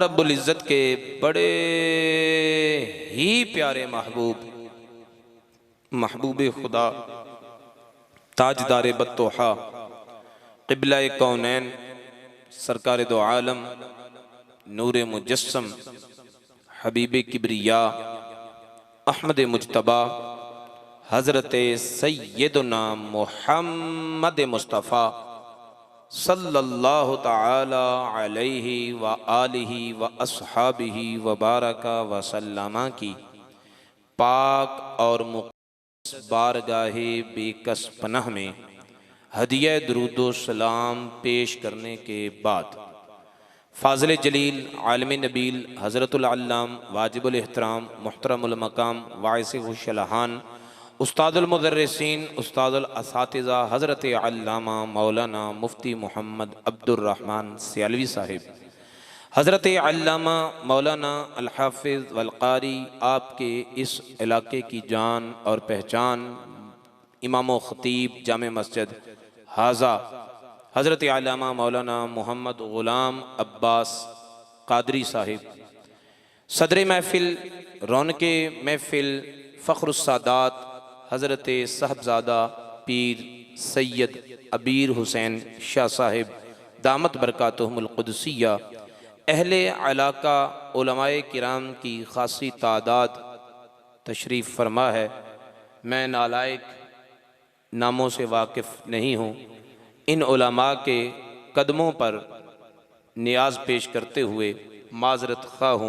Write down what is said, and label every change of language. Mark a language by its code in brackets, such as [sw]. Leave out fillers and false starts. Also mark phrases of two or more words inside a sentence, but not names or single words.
[ur] ربّ العزت کے بڑے ہی پیارے محبوب، محبوب خدا، تاجدار بطحا، قبلہ کونین، سرکار دو عالم، نور مجسم، حبیب کبریا, احمد مجتبیٰ، حضرت سیدنا محمد مصطفیٰ [ar] صلى الله تعالى عليه وآله وأصحابه وبارك وسلم [ur] کی پاک اور مقدس بارگاہ بیکس پناہ میں ہدیہ درود و سلام پیش کرنے کے بعد فاضل جلیل عالم نبیل حضرت العلام واجب الاحترام محترم المقام واعظ خوش الحان استاذ المدرسین استاذ الاساتذہ حضرت علامہ مولانا مفتی محمد عبدالرحمن سیالوی صاحب، حضرت علامہ مولانا الحافظ والقاری، آپ کے اس علاقے کی جان اور پہچان, امام و خطیب جامع مسجد ہذا حضرت علامہ مولانا محمد غلام عباس قادری صاحب، صدر محفل رونق محفل فخر السادات حضرت صاحبزادہ پیر سید ابیر حسین شاہ صاحب [ar] دامت برکاتہم القدسیہ, [ur] اہل علاقہ علمائے کرام کی خاصی تعداد تشریف فرما ہے. میں نالائق ناموں سے واقف نہیں ہوں. ان علما کے قدموں پر نیاز پیش کرتے ہوئے معذرت خواہ ہوں.